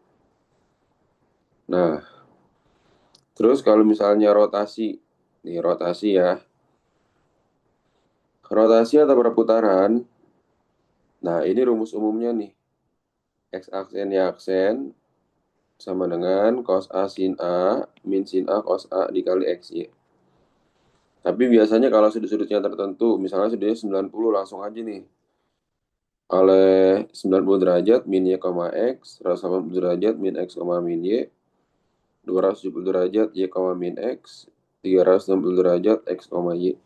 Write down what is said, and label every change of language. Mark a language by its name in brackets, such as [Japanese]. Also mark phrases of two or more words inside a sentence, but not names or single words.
[Indonesian] Nah, terus kalau misalnya rotasi, nih rotasi ya. Rotasi atau perputaran, nah ini rumus umumnya nih. X aksen Y aksen sama dengan cos A sin A min sin A cos A dikali XY. Tapi biasanya kalau sudut-sudutnya tertentu, misalnya sudutnya 90 langsung aja nih. Oleh 90 derajat min Y, X, 180 derajat min X, min Y, 270 derajat Y, min X, 360 derajat X, Y.